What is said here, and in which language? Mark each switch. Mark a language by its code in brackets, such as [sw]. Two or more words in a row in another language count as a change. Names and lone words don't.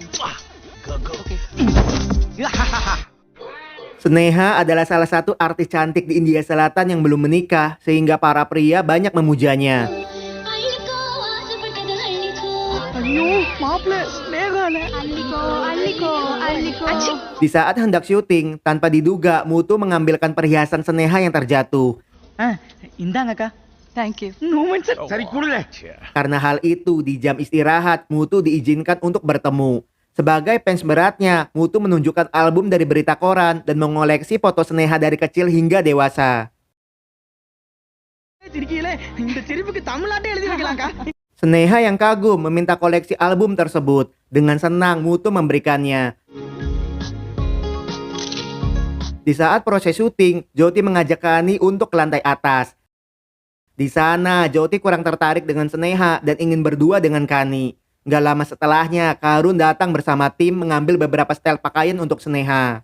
[id] Sneha adalah salah satu artis cantik di India Selatan yang belum menikah, sehingga para pria banyak memujanya. Di saat hendak syuting, tanpa diduga Mutu mengambilkan perhiasan Sneha yang terjatuh. [en] Thank you. [id] Karena hal itu, di jam istirahat, Mutu diizinkan untuk bertemu. Sebagai fans beratnya, Mutu menunjukkan album dari berita koran dan mengoleksi foto Sneha dari kecil hingga dewasa. Sneha yang kagum meminta koleksi album tersebut. Dengan senang Mutu memberikannya. Di saat proses syuting, Joti mengajak Kani untuk ke lantai atas. Di sana, Joti kurang tertarik dengan Sneha dan ingin berdua dengan Kani. Gak lama setelahnya, Karun datang bersama tim mengambil beberapa setel pakaian untuk Sneha.